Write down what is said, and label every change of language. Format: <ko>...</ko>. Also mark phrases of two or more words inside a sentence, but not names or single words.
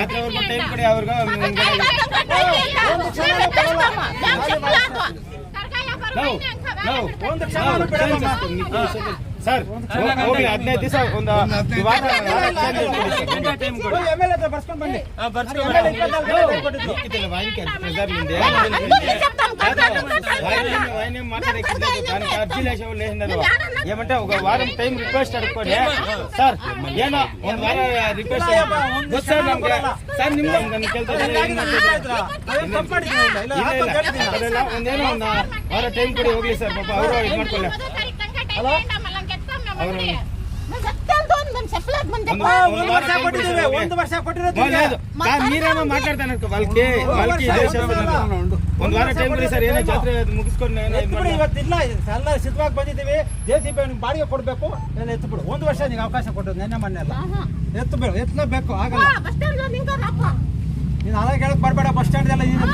<kn>ಜಾತ್ರೆವರೆಗೂ ಟೈಮ್ ಕೊಡಿ ಅವ್ರಿಗೆ ಒಂದು ಕ್ಷಣನೂ ಕೊಡಲ್ಲ ಒಂದು ಕ್ಷಣನೂ ಬಿಡಲ್ಲ ಸರ್ ಹೋಗಿ 15 ದಿವಸ ಒಂದು MLA ಹತ್ರ ಬರ್ಸ್ಕೊಂಡು ಬನ್ನಿ</kn> <te>ఏమంటే ఒక వారం టైం రిక్వెస్ట్ అడుక్కోండి సార్ ఏనా</te> <kn>ಒಂದು ವಾರ ರಿಕ್ವೆಸ್ಟ್ సార్ ನಿಮ್ಗೆ ಒಂದೇನೋ ಒಂದು ವಾರ ಟೈಮ್ ಕೊಡಿ ಹೋಗ್ಲಿ ಸರ್ ಪಾಪ ಅವರು ಇದು ಮಾಡ್ಕೊಳ್ಳಿ</kn> <te>మీరేమో మాట్లాడతాను వాళ్ళకి</te> <kn>ಒಂದು ವಾರ ಟೈಮ್ ಕೊಡಿ ಸರ್ ಏನೋ ಜಾತ್ರೆ ಮುಗಿಸ್ಕೊಂಡು ಇವತ್ತಿಲ್ಲ ಎಲ್ಲ ಸಿದ್ಧವಾಗಿ ಬಂದಿದ್ದೀವಿ JCB ಬಾಡಿಗೆ ಕೊಡ್ಬೇಕು ನಾನು ಎತ್ತುಬಿಡು 1 ವರ್ಷ ನಿಂಗೆ ಅವಕಾಶ ಕೊಟ್ಟದ್ದು ನೆನ್ನೆ ಮೊನ್ನೆ ಎಲ್ಲ ಎತ್ತಬೇಕು ಆಗಲ್ಲ ನೀನು ಅದಾಗ ಹೇಳಕ್ ಬರ್ಬೇಡ ಬಸ್ ಸ್ಟ್ಯಾಂಡ್ ಎಲ್ಲ</kn>